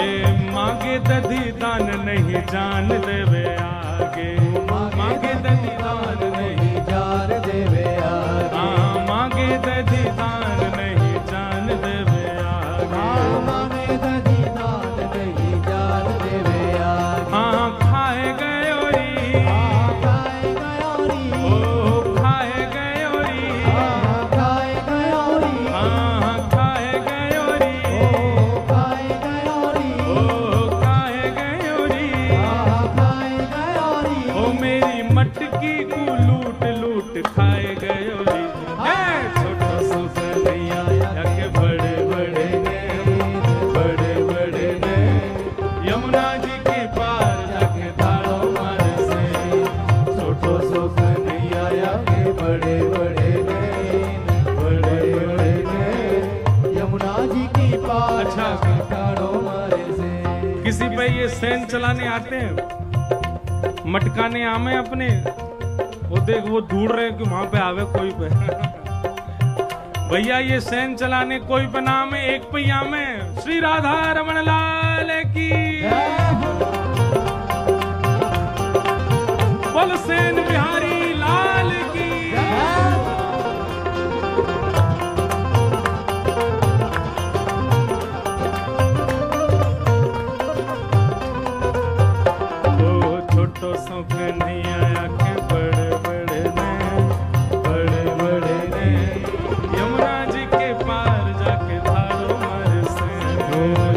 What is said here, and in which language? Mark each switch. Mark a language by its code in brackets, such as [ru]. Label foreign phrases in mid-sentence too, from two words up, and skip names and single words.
[bra] ए मांगे दधी दान नहीं जान देवे आगे, मांगे दधी दान नहीं, जान देवे आगे, हाँ मांगे दधी दान नहीं जान देवे आगे। मांगे दधी दान नहीं जान देवे आगे। हाँ खाए गयो री, खाए गयो री, ओ खाए गयो री, खाए गयो री, हाँ खाए गयो री, खाए गयो री, ओ खाए गयो री, खाए गयो री, ओ मेरी मटकी को लूट लूट खाए गयो री। हे छोटो सो कन्हैया के बड़े बड़े नैन, बड़े बड़े नैन, यमुना जी के पार जाके धारो मारे से। छोटो सो कन्हैया के बड़े बड़े नैन, बड़े बड़े नैन, यमुना जी की पार [hi] अच्छा। [bra] जाके ठाड़ो मारे से। [hi] किसी पे ये सैन चलाने आते हैं, मटकाने आमे अपने, वो देख वो ढूंढ रहे हैं कि वहां पे आवे कोई पे। भैया ये सैन चलाने कोई पे नाम है, एक पहिया में श्री राधा रमण लाल की। बोल सेन बिहारी लाल की। [bra] ओ छोटो सो कन्हैया के बड़े बड़े नैन, बड़े बड़े नैन, यमुना जी के पार जाके धारो मारे से।